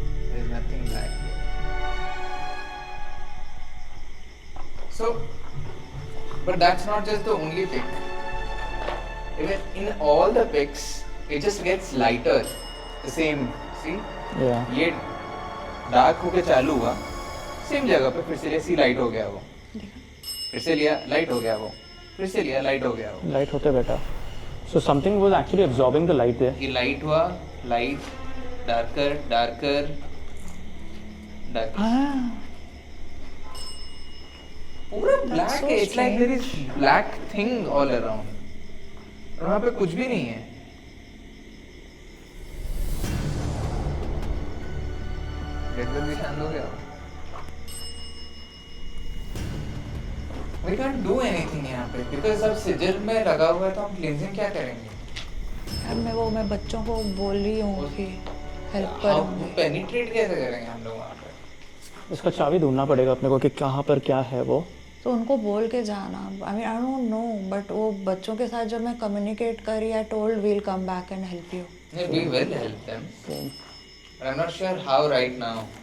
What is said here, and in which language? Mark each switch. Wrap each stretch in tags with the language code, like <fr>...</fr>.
<en>There is nothing black here. So, but that's not just the only pic. Even in all the pics, it just gets lighter. The same. See? Yeah.</en> <hi>ये dark होके चालू हुआ, same जगह पे फिर से ऐसी light हो गया वो, फिर से लिया लाइट हो गया वो, फिर से लिया लाइट हो गया वो। लाइट होते बेटा।</hi> <en>So something was actually absorbing the light there.</en> <hi>ये लाइट हुआ, लाइट डार्कर डार्कर डार्कर, पूरा ब्लैक</hi> <en>so</en> <hi>है।</hi> <en>it's like there is black thing all around,</en> <hi>और वहाँ पे कुछ भी नहीं है। एकदम भी शांत हो गया।</hi> <en>We can't do anything</en> <hi>यहाँ पे</hi> <en>because</en> <hi>अब सिजिल में लगा हुआ है, तो हम क्लींजिंग क्या करेंगे? यार मैं बच्चों को बोल रही हूँ कि हेल्प हम करूँगी। पेनिट्रेट कैसे करेंगे हम लोग वहाँ पे? इसका चाबी ढूंढना पड़ेगा अपने को कि कहाँ पर क्या है वो। तो उनको बोल के जाना।</hi> <en>I mean I don't know, but</en> <hi>वो बच्चों के साथ जब मैं कम्युनिकेट करी,</hi> <en>I told we'll come back and help you. Yeah, we will help them, but I'm not sure how right now.</en>